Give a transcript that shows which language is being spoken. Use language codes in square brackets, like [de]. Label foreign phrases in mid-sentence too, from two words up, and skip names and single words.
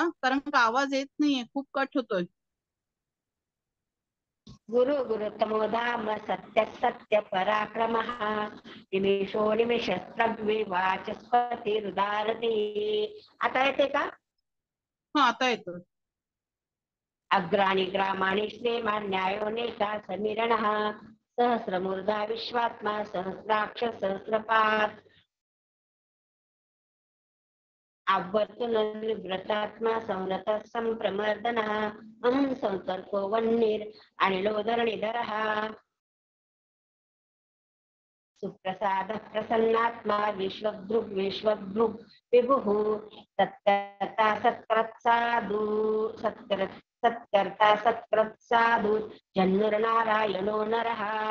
[mr] कारण का आवाज येत नाहीये, खूप कट होतोय. [sa] गुरु गुरुतमो धाम सत्य सत्य पराक्रमः निमेषो निमेषस्तव्ये वाचस्पती रुदारते. [mr] आता येते का? हा, आता येतोय. [sa] अग्राणी ग्रामाणि श्रीमान् न्यायो नेता समीरणः सहस्रमूर्धा विश्वात्मा सहस्राक्ष सहस्रपात् आवर्तन व्रतात्मा संरत संप्रमर्दनः अहं संकल्पो वह्निर् अनिलोदरणिधरः सुप्रसाद प्रसन्नात्मा विश्वभृग् विश्वभृग् विभुः सत्कर्ता सत्कृत्साधु सत्कर्ता सत्कृत्साधु जन्नुर्नारायणो नरः